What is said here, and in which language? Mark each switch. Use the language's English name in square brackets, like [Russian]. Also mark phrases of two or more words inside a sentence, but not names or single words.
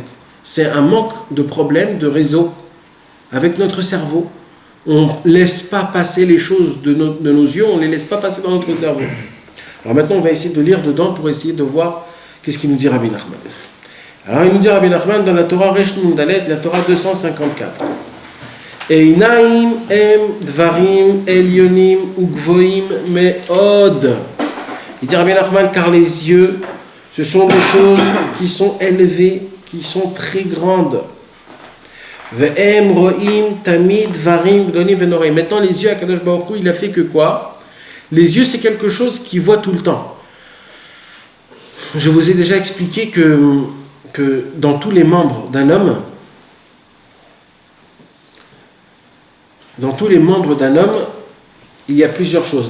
[French] C'est un manque de problème de réseau avec notre cerveau. On ne laisse pas passer les choses de nos yeux, on ne les laisse pas passer dans notre cerveau. Alors maintenant, on va essayer de lire dedans pour essayer de voir qu'est-ce qu'il nous dit Rabbi Nachman. Alors il nous dit Rabbi Nachman dans la Torah [Hebrew] ריש נון דלת, [French] la Torah 254. [Hebrew] עיניים הם דברים עליונים וגבוהים מאוד. [French] Il dit Rabbi Nachman, car les yeux, ce sont des choses qui sont élevées, qui sont très grandes. [Hebrew] והם רואים תמיד דברים גדולים ונוראים. [French] Maintenant, les yeux, [Hebrew] הקדוש ברוך הוא, [French] il a fait que quoi? Les yeux, c'est quelque chose qui voit tout le temps. Je vous ai déjà expliqué que dans tous les membres d'un homme, il y a plusieurs choses.